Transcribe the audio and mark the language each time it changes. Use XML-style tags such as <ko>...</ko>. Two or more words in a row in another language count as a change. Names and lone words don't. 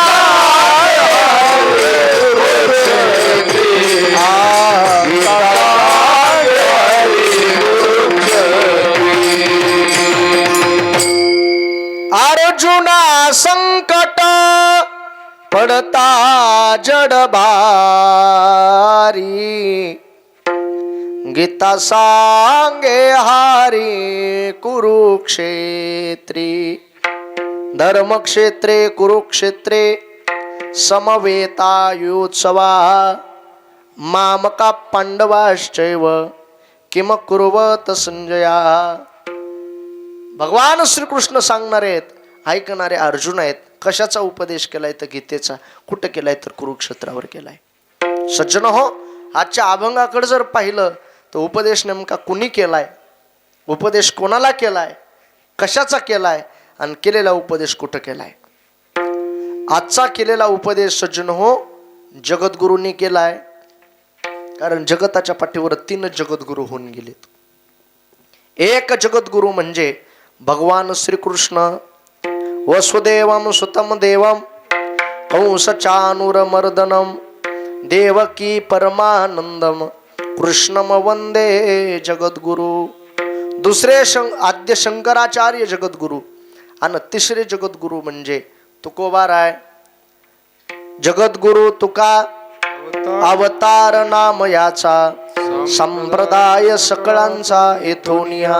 <mr>अर्जुना संकट पडता जड भारी, गीता सांगे हारी कुरुक्षेत्री,</mr> <sa>धर्मक्षेत्रे कुरुक्षेत्रे समवेतायुत्सवा, मामका पांडवाश्चैव किम कुर्वत संजया.</sa> <mr>भगवान श्रीकृष्ण सांगणारे आहेत, ऐकणारे अर्जुन आहेत. कशाचा उपदेश केलाय तर गीतेचा. कुठं केलाय तर कुरुक्षेत्रावर केलाय. सज्जन हो, आजच्या अभंगाकडे जर पाहिलं तर उपदेश नेमका कुणी केलाय, उपदेश कोणाला केलाय, कशाचा केलाय आणि केलेला उपदेश कुठं केलाय. आजचा केलेला उपदेश सज्जन हो जगद्गुरूंनी केलाय. कारण जगताच्या पाठीवर 3 जगद्गुरू होऊन गेलेत. एक जगद्गुरू म्हणजे भगवान श्रीकृष्ण,</mr> <sa>वसुदेवम सुतम देवम कंसचानूरमर्दनम देवकी परमानंदम कृष्णम वंदे जगद्गुरु.</sa> <mr>दुसरे आद्य शंकराचार्य जगद्गुरु आणि तिसरे जगद्गुरु म्हणजे तुकोबाराय. जगद्गुरु तुका अवतार नाम याचा, संप्रदाय सकळांचा येथोनिया.</mr>